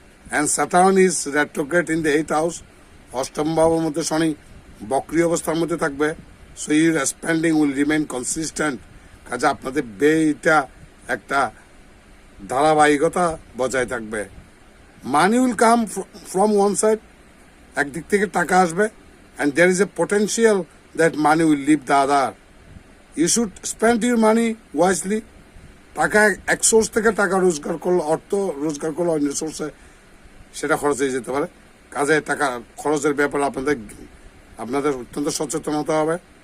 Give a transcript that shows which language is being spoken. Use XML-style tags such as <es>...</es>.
<en>And Saturn is retrograde in the 8th house.</en> <bn>8ম ভাবের মধ্যে শনি বক্রী অবস্থার মধ্যে থাকবে।</bn> <en>So your spending will remain consistent.</en> <bn>কাজে আপনাদের ব্যয়টা একটা ধারাবাহিকতা বজায় থাকবে।</bn> <en>money will come from one side,</en> <bn>একদিক থেকে টাকা আসবে।</bn> <en>And there is a potential that money will leave the other. You should spend your money wisely.</en> <bn>টাকা এক সোর্স থেকে টাকা রোজগার করলে, অর্থ রোজগার করলে অন্য সোর্সে সেটা খরচ হয়ে যেতে পারে। কাজে টাকা খরচের ব্যাপারে আপনাদের অত্যন্ত সচেতন হতে হবে।</bn>